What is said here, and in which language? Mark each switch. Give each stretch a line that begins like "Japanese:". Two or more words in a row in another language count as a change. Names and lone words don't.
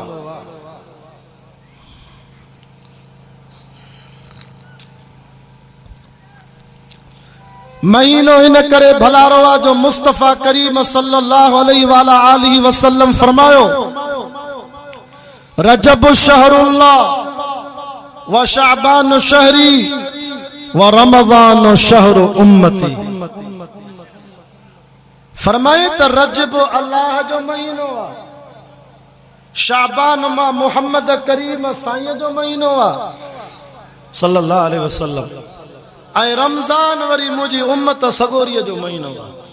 Sindhi: महीनो इन करे भलारो आ जो मुस्तफ़ा करीम
Arabic: صلى الله عليه وسلم
Sindhi: फरमायो,
Arabic: رجب شهر الله وشعبان شهري ورمضان شهر أمتي.
Sindhi: फरमाए त रजब अल्लाह जो महीनो आ, शाबान मां मोहम्मद करीम साईं जो महीनो आ
Arabic: صلى الله عليه وسلم,
Sindhi: ऐं रमज़ान वरी मुंहिंजी उम्मत सगोरीअ जो महीनो आ।